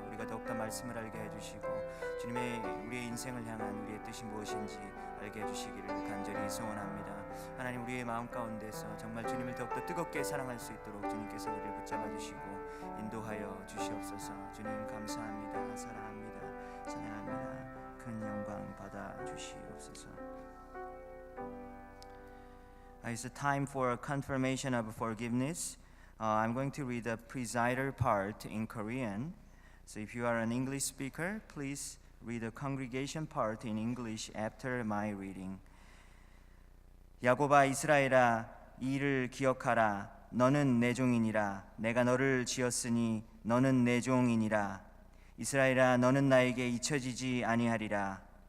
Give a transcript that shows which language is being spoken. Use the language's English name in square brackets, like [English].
[Korean] 우리가 더욱더 말씀을 알게 해주시고 주님의 우리의 인생을 향한 우리의 뜻이 무엇인지 알게 해주시기를 간절히 소원합니다. 하나님, 우리의 마음 가운데서 정말 주님을 더욱더 뜨겁게 사랑할 수 있도록 주님께서 우리를 붙잡아 주시고 인도하여 주시옵소서. 주님 감사합니다. 사랑합니다. 찬양합니다. 큰 영광 받아 주시옵소서. [English] It's a time for confirmation of forgiveness. I'm going to read the presider part in Korean. So if you are an English speaker, please read the congregation part in English after my reading. [Korean] 야곱아 이스라엘아, 이 일을 기억하라. 너는 내 종이니라. 내가 너를 지었으니 너는 내 종이니라. 이스라엘아, 너는 나에게 잊혀지지 아니하리라.